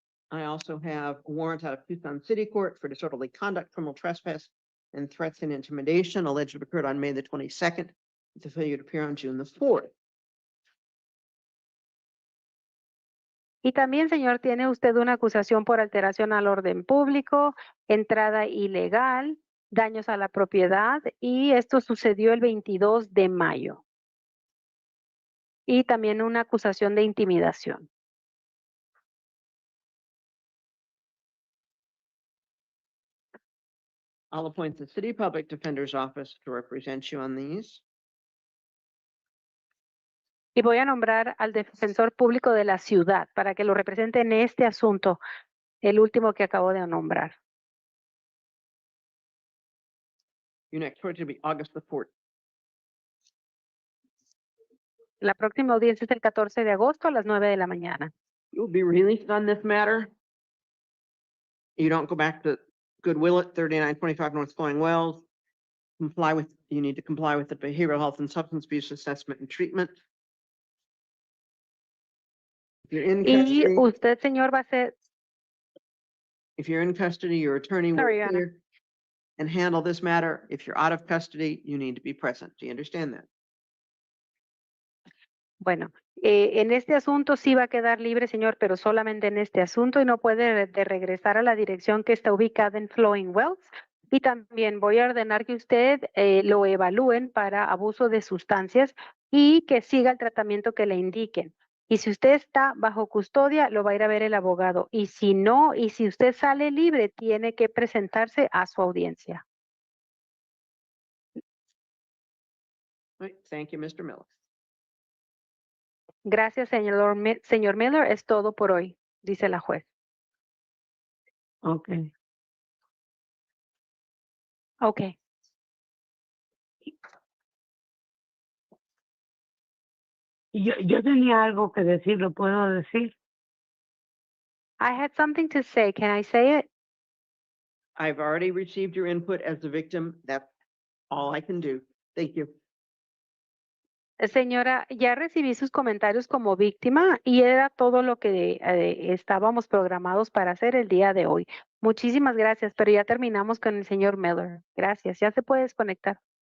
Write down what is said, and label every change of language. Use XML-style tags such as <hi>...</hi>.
<en>I also have a warrant out of Tucson City Court for disorderly conduct, criminal trespass, and threats and intimidation alleged to have occurred on May the 22nd, with the failure to appear on June the 4th.</en> <es>Y también, señor, tiene usted una acusación por alteración al orden público, entrada ilegal, daños a la propiedad, y esto sucedió el 22 de mayo. Y también una acusación de intimidación.</es> <en>I'll appoint the City Public Defender's Office to represent you on these.</en> <es>Y voy a nombrar al defensor público de la ciudad para que lo represente en este asunto, el último que acabo de nombrar.</es> <en>Your next court will be August the 4th.</en> <es>La próxima audiencia es el 14 de agosto a las 9 de la mañana.</es> <en>You'll be released on this matter. You don't go back to Goodwill at 3925 North Flowing Wells. You need to comply with the behavioral health and substance abuse assessment and treatment. If you're in</en> <es>Y</es> <en>custody,</en> <es>usted, señor, va a ser,</es> <en>if you're in custody, your attorney will Sorry, Your Honor. appear and handle this matter. If you're out of custody, you need to be present. Do you understand that?</en> <es>bueno, en este asunto sí va a quedar libre, señor, pero solamente en este asunto y no puede de regresar a la dirección que está ubicada en Flowing Wells. Y también voy a ordenar que usted lo evalúen para abuso de sustancias y que siga el tratamiento que le indiquen. Y si usted está bajo custodia, lo va a ir a ver el abogado. Y si no, y si usted sale libre, tiene que presentarse a su audiencia.</es> <en>Right. Thank you, Mr. Miller.</en> <es>Gracias, señor Miller. Es todo por hoy, dice la juez. Okay. Ok. Yo tenía algo que decir, ¿lo puedo decir?</es> <en>I had something to say. Can I say it? I've already received your input as the victim. That's all I can do. Thank you.</en> <es>Señora, ya recibí sus comentarios como víctima y era todo lo que estábamos programados para hacer el día de hoy. Muchísimas gracias, pero ya terminamos con el señor Miller. Gracias, ya se puede desconectar.</es>